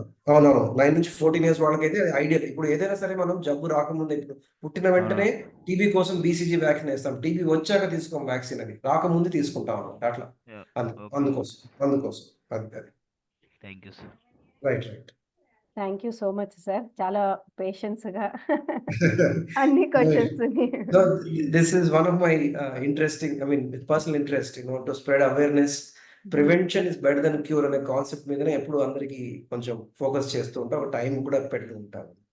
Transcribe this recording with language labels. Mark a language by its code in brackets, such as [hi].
[te] అవునవును, 9 నుంచి 14 years వాళ్ళకైతే ఐడియల్. ఇప్పుడు ఏదైనా సరే మనం జబ్బు రాకముందే, ఇప్పుడు పుట్టిన వెంటనే టీబీ కోసం BCG వ్యాక్సిన్ వేస్తాం, టీబీ వచ్చాక తీసుకోం వ్యాక్సిన్, అది రాకముందు తీసుకుంటాం అన్నమాట. అట్లా అందుకోసం అది. [en] Thank you sir. Right. Thank you so much sir, [te] చాలా పేషెన్స్ గా అన్ని questions. [en] This is one of my interesting, personal interest, to spread awareness. Prevention is better than cure [te] అనే కాన్సెప్ట్ మీదనే ఎప్పుడు అందరికి కొంచెం ఫోకస్ చేస్తూ ఉంటాం, ఒక టైం కూడా పెడుతూ ఉంటాం.